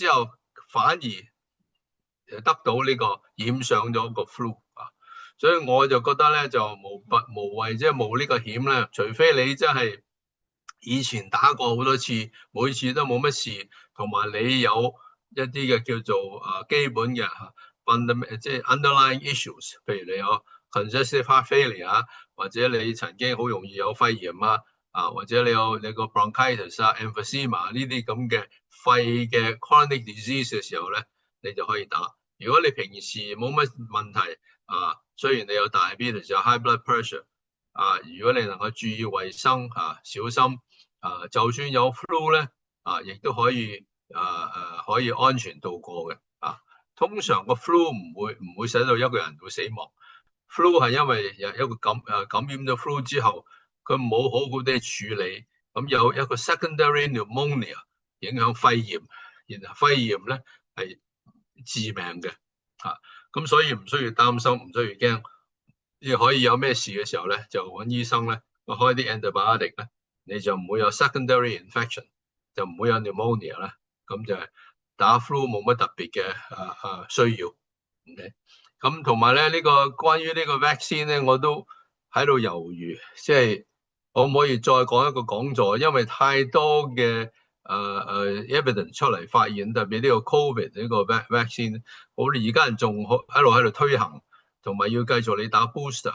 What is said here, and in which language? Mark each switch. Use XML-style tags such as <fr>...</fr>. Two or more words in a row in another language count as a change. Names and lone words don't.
<yue>之後反而得到呢個染上咗個 flu 所以我就覺得咧就無謂即係冒呢個險咧，除非你真係以前打過好多次，每次都冇乜事，同埋你有一啲嘅叫做基本嘅即係</yue> <en>underlying issues，</en> <yue>譬如你有</yue> <en>congestive heart failure</en> <yue>或者你曾經好容易有肺炎或者你個</yue> <en>bronchitis emphysema</en> <yue>呢啲咁嘅肺嘅</yue> <en>chronic disease</en> <yue>嘅時候咧，你就可以打。如果你平時冇乜問題雖然你有 diabetes 有</yue> <en>high blood pressure</en> <yue>如果你能夠注意衛生小心就算有 flu 咧亦都可以可以安全度過嘅通常個 flu 唔會使到一個人會死亡。flu 係因為有一個感染咗 flu 之後，佢冇好好地處理，咁有一個</yue> <en>secondary pneumonia</en> <yue>影響肺炎，然後肺炎咧係致命嘅咁所以唔需要擔心，唔需要驚，亦可以有咩事嘅時候咧就揾醫生咧開啲 antibiotic 咧，你就唔會有</yue> <en>secondary infection，</en> <yue>就唔會有 pneumonia 啦。咁就係打 flu 冇乜特別嘅需要。OK，咁同埋咧呢個關於呢個 vaccine 咧，我都喺度猶豫，即係可唔可以再講一個講座？因為太多嘅evidence 出嚟發現，特別呢個 covid 呢個 vaccine， 我哋而家人仲喺度推行，同埋要繼續你打 booster。</yue>